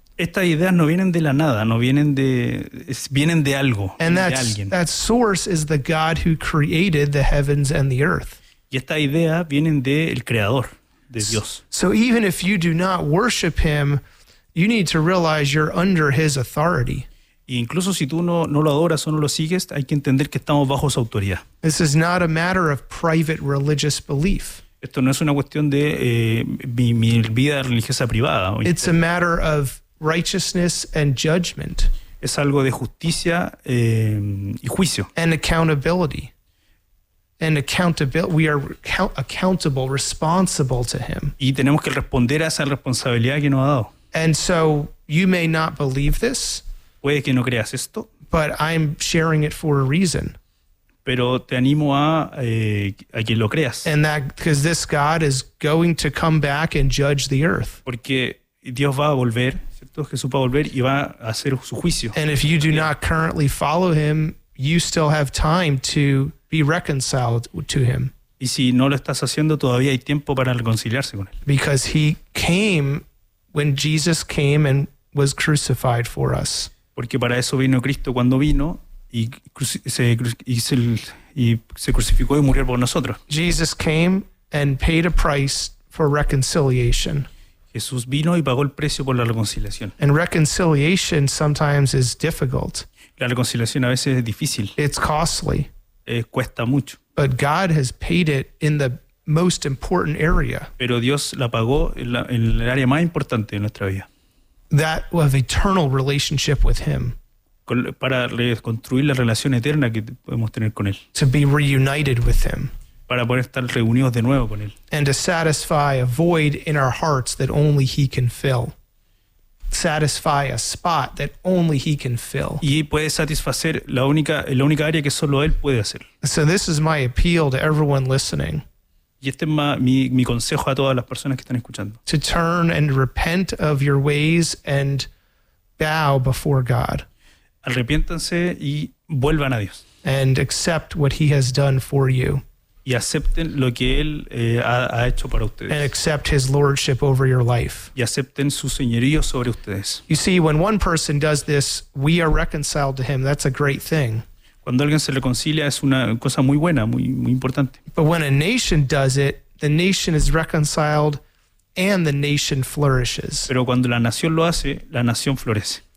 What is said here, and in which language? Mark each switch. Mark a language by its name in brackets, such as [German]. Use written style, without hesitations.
[Spanish] Estas ideas no vienen de la nada, no vienen de, vienen de algo, [English] and [Spanish] vienen de alguien. [English] That source is the God who created the heavens and the earth. [Spanish] Y esta idea vienen del creador, de Dios. [English] So even if you do not worship him, you need to realize you're under his authority. [Spanish] E incluso si tú no lo adoras o no lo sigues, hay que entender que estamos bajo su autoridad. [English] This is not a matter of private religious belief. [Spanish] Esto no es una cuestión de mi vida religiosa privada. [English] It's a matter of righteousness and judgment. [Spanish] Es algo de justicia y juicio. [English] And accountability. And accountability. We are accountable, responsible to him. [Spanish] Y tenemos que responder a esa responsabilidad que nos ha dado. [English] And so you may not believe this. [Spanish] Puede que no creas esto. [English] But I'm sharing it for a reason. [Spanish] Pero te animo a que lo creas. [English] And that, because this God is going to come back and judge the earth. [Spanish] Porque Dios va a volver, ¿cierto? Jesús va a volver y va a hacer su juicio. [English] And if you do not currently follow him, you still have time to be reconciled to him. [Spanish] Y si no lo estás haciendo, todavía hay tiempo para reconciliarse con él. [English] Because he came when Jesus came and was crucified for us. [Spanish] Porque para eso vino Cristo cuando vino y se crucificó y murió por nosotros. [English] Jesus came and paid a price for reconciliation. [Spanish] Jesús vino y pagó el precio por la reconciliación. [English] And reconciliation sometimes is difficult. [Spanish] La reconciliación a veces es difícil. [English] It's costly. [Spanish] Cuesta mucho. [English] But God has paid it in the most important area. [Spanish] Pero Dios la pagó en el área más importante de nuestra vida. [English] That of eternal relationship with him. [Spanish] Para reconstruir la relación eterna que podemos tener con él. [English] To be reunited with him. [Spanish] Para poder estar reunidos de nuevo con él. [English] And to satisfy a void in our hearts that only he can fill. Satisfy a spot that only he can fill. [Spanish] Y puede satisfacer la única área que solo él puede hacer. [English] So this is my appeal to everyone listening. [Spanish] Y este es mi consejo a todas las personas que están escuchando. [English] To turn and repent of your ways and bow before God. [Spanish] Arrepiéntanse y vuelvan a Dios. [English] And accept what he has done for you. [Spanish] Y acepten lo que él ha hecho para ustedes. [English] And accept his lordship over your life. [Spanish] Y acepten su señorío sobre ustedes. [English] You see, when one person does this, we are reconciled to him. That's a great thing. [Spanish] Cuando alguien se reconcilia es una cosa muy buena, muy, muy importante. [English] But when a nation does it, the nation is reconciled and the nation flourishes. [Spanish] Pero cuando la nación lo hace, la nación florece.